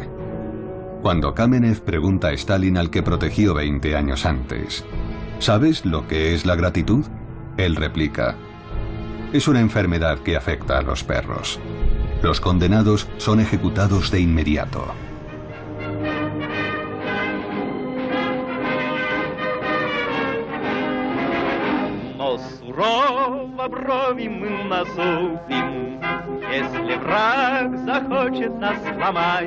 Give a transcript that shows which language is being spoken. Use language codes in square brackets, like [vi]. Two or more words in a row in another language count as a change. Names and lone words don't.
[es] Cuando Kamenev pregunta a Stalin, al que protegió 20 años antes: ¿sabes lo que es la gratitud? Él replica: es una enfermedad que afecta a los perros. Los condenados son ejecutados de inmediato. [ru] Сурово брови мы насупим, если враг захочет нас сломать.